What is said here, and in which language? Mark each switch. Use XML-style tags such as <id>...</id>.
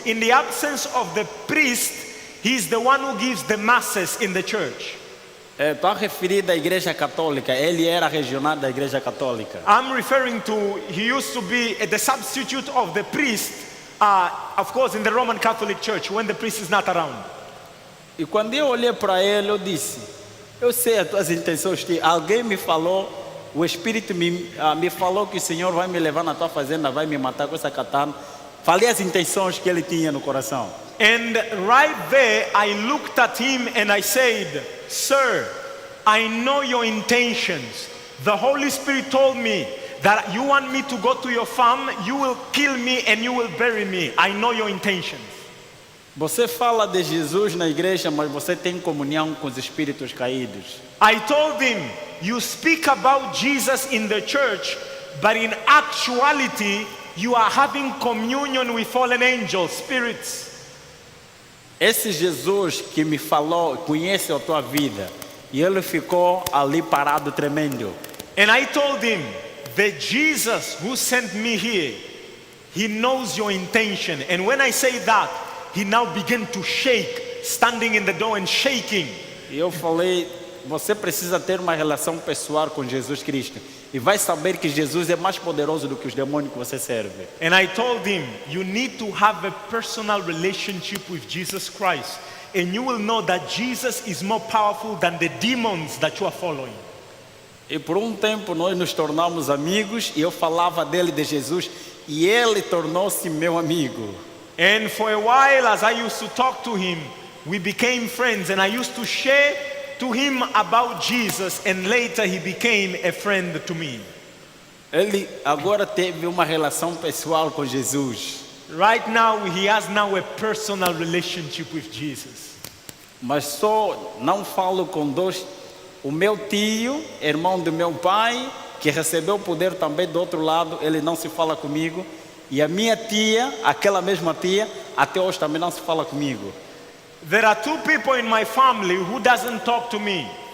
<en>In the absence of the priest, he's the one who gives the masses in the church.</en> <pt>Estou a referir da Igreja Católica. Ele era regional da Igreja Católica.</pt> <en>I'm referring to, he used to be the substitute of the priest, of course, in the Roman Catholic Church, when the priest is not around.</en> <pt>E quando eu olhei para ele, eu disse: eu sei as tuas intenções. Alguém me falou, o Espírito me falou que o Senhor vai me levar na tua fazenda, vai me matar com essa katana. Falei as intenções que ele tinha no coração.</pt> <en>And right there, I looked at him and I said, "Sir, I know your intentions. The Holy Spirit told me that you want me to go to your farm, you will kill me and you will bury me. I know your intentions."</en> <pt>Você fala de Jesus na igreja, mas você tem comunhão com os espíritos caídos.</pt> <en>I told him, "You speak about Jesus in the church, but in actuality, you are having communion with fallen angels, spirits."</en> <pt>Esse Jesus que me falou, conhece a tua vida. E ele ficou ali parado, tremendo.</pt> <en>And I told him, "The Jesus who sent me here, he knows your intention." And when I say that, he now began to shake, standing in the door and shaking.</en> <pt>E eu falei: você precisa ter uma relação pessoal com Jesus Cristo. E vai saber que Jesus é mais poderoso do que os demônios que você serve.</pt> <en>And I told him, "You need to have a personal relationship with Jesus Christ. And you will know that Jesus is more powerful than the demons that you are following."</en> <pt>E por um tempo nós nos tornamos amigos. E eu falava dele, de Jesus. E ele tornou-se meu amigo.</pt> <en>And for a while, as I used to talk to him, we became friends. And I used to share to him about Jesus, and later he became a friend to me.</en> <pt>Ele agora teve uma relação pessoal com Jesus.</pt> <en>Right now, he has now a personal relationship with Jesus.</en> <pt>Mas só não falo com dois. O meu tio, irmão do meu pai, que recebeu o poder também do outro lado, ele não se fala comigo. E a minha tia, aquela mesma tia, até hoje também não se fala comigo.</pt> <en>There are two people in my family who doesn't talk to me.</en>